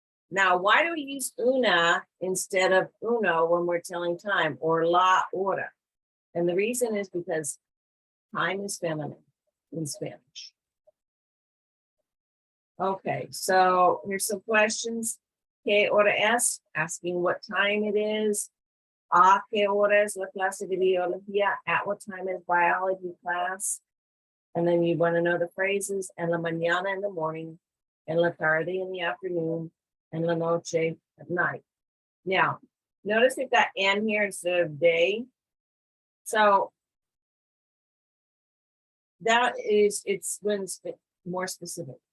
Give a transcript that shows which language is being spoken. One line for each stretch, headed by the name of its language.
English: Now, why do we use una instead of uno when we're telling time, or
Spanish: la hora?
English: And the reason is because time is feminine in Spanish. Okay, so here's some questions.
Spanish: ¿Qué hora es?
English: Asking what time it is.
Spanish: ¿A qué hora es la clase de biología?
English: At what time is biology class? And then you want to know the phrases.
Spanish: En la mañana
English: in the morning,
Spanish: en la tarde
English: in the afternoon,
Spanish: en la noche
English: at night. Now, notice we've got en here instead of day. So that is, it's when it's more specific.